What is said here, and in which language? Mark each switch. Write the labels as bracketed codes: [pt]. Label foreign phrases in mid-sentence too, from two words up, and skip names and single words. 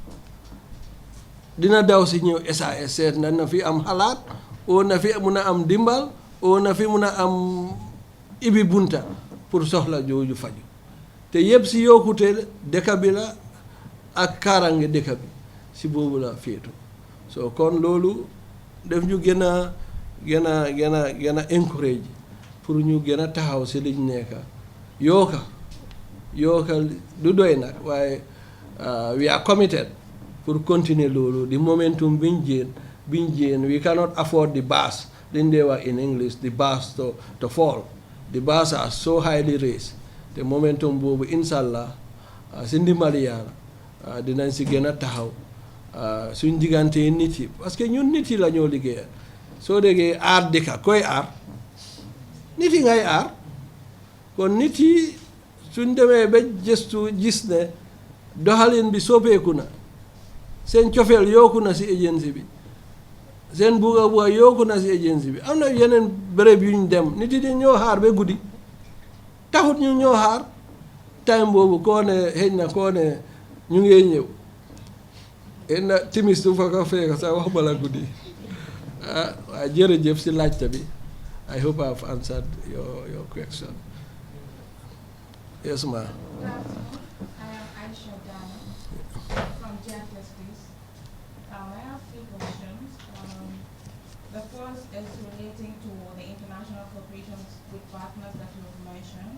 [wo] dina daw si ñëw SAS seet na fi am xalaat oo na fi mun a am dimbal oo na fi mun a am ibi bunta pour soxla jooju faju te yëpp si yokkute dëkk bi la ak kaarange dëkk bi si boobu la féetu so kon loolu def ñu gën a encourage pour ñu gën a taxaw si liñ nekka yooka du doy nag waaye [en] we are committed [wo] pour continuer loolu di momentum biñ jéen [en] we cannot afford the bars [wo] liñ dee wax [en] in English the bars to fall the bars are so highly raised [wo] te momentum boobu inshallah si ndimbali Yàlla dinañ si gën a taxaw suñ diggante nit yi parce que ñun nit yi la ñoo liggéeyal soo déggee aar dëkka koy aar nit yi ngay aar kon nit yi suñ demee ba gëstu gis ne doxalin bi soppeeku na seen cofeel yokku na si agency bi seen bugga yokku na si agency bi am na yeneen béréb yu ñu dem nit yi di ñoo xaar ba guddi taxut ñu ñoo xaar time boobu koo ne xëj na koo ne ñu ngee ñëw xëy na timis du fa ko fekk sax wax bala guddi waaye jërëjëf si laajte bi [en] I hope I've answered your question. Yes, ma'am. The first is relating to the international cooperations with partners that you have mentioned.